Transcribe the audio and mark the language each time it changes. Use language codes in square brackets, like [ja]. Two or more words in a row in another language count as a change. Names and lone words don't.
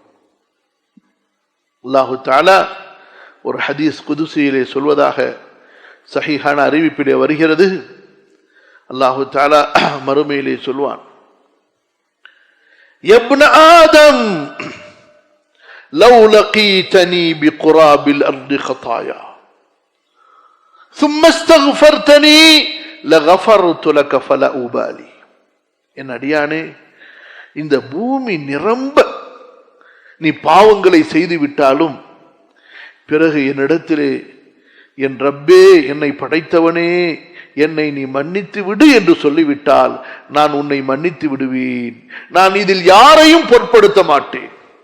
[ar] الله تعالى [ta] ஒரு ஹதீஸ் குதுசியிலே சொல்வதாக சஹீஹான அறிவிப்பிலே வருகிறது. [ar] الله تعالى [ta] மறுமையிலே சொல்வான், [ar] يا ابن آدم لو لقيتني بقراب الأرض خطايا ثم استغفرتني لغفرت لك فلا أبالي. [ta] என் அடியானே, இந்த பூமி நிரம்ப நீ பாவங்களை செய்து விட்டாலும் பிறகு என்னிடத்திலே, என் ரப்பே, என்னை படைத்தவனே, என்னை நீ மன்னித்து விடு என்று சொல்லிவிட்டால் நான் உன்னை மன்னித்து விடுவேன், நான் இதில் யாரையும் பொருட்படுத்த மாட்டேன்.